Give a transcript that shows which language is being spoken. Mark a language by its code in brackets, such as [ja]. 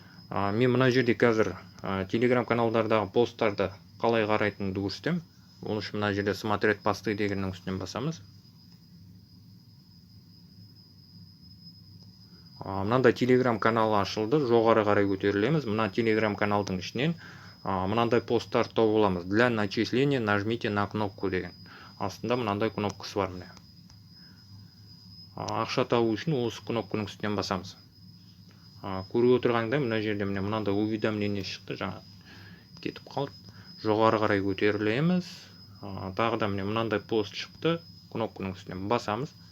[kk] Мен мына жерде қазір Telegram каналдардағы посттарды қалай қарайтынымды көрсетемін. Ол үшін мына жерде [ru] смотреть посты [kk] дегеннің үстінен басамыз. Мынандай Telegram каналы ашылды, жоғары қарай көтерілеміз. Мына Telegram каналдың ішінен мынандай посттар тауып аламыз. [ru] Для начисления нажмите на кнопку [kk] деген. Астында мынандай кнопкасы бар міне. Ақша табу үшін осы кнопканың үстінен басамыз. Көріп отырғандай мына жерде мынандай уведомление шықты, жаңа кетіп қалды. Жоғары қарай көтерілеміз. Тағы да мынандай пост шықты, кнопканың үстінен басамыз.